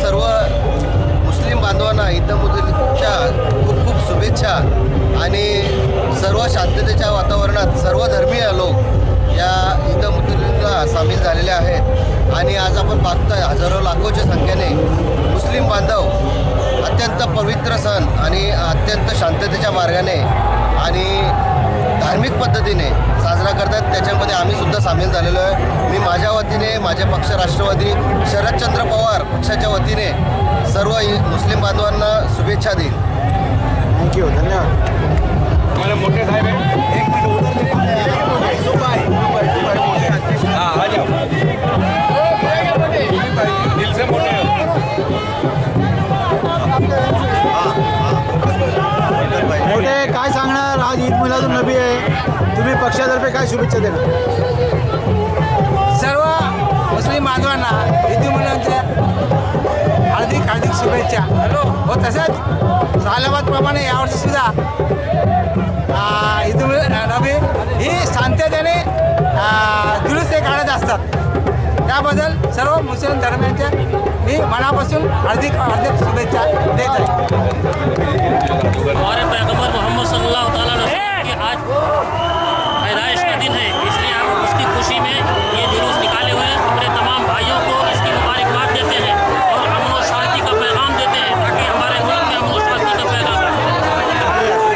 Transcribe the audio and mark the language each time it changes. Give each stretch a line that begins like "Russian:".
Marathi: ईदमुद्दीनच्या खूप खूप शुभेच्छा आणि सर्व शांततेच्या वातावरणात सर्व धर्मीय लोक या ईदमुद्दीनला सामील झालेले आहेत आणि आज आपण पाहतोय हजारो लाखोच्या संख्येने मुस्लिम बांधव अत्यंत पवित्र सण आणि अत्यंत शांततेच्या मार्गाने आणि धार्मिक पद्धतीने साजरा करतात. त्याच्यामध्ये आम्ही सुद्धा सामील झालेलो आहे. मी माझ्या वतीने माझे पक्ष राष्ट्रवादी शरदचंद्र पवार पक्षाच्या वतीने सर्व मुस्लिम बांधवांना शुभेच्छा देईन. थँक्यू, धन्यवाद.
Hindi: हमारे मोटे साहब हैं, एक मिनट उधर हाँ आ जाओ, दिल से मोटे
Marathi: मोठे काय सांगणार, आज ईद मिलादुन नबी आहे, तुम्ही पक्षातर्फे काय शुभेच्छा देणार? सर्व मुस्लिम बांधवांना ईद मिलादच्या हार्दिक हार्दिक शुभेच्छा. व तसंच सालाबादप्रमाणे यावर्षी सुद्धा ईद नबी ही शांततेने जुलूस ते काढत असतात. त्याबद्दल सर्व मुस्लिम धर्मियांच्या मी मनापासून हार्दिक हार्दिक शुभेच्छा देत आहे.
Hindi: हमारे पैगंबर मोहम्मद सल्लल्लाहु अलैहि वसल्लम की आज पैदाइश का दिन है, इसलिए हम उसकी खुशी में ये जुलूस निकाले हुए हैं. अपने तमाम भाइयों को इसकी मुबारकबाद देते हैं और अमन और शांति का पैगाम देते हैं ताकि हमारे मुल्क में अमन और शांति का पैगाम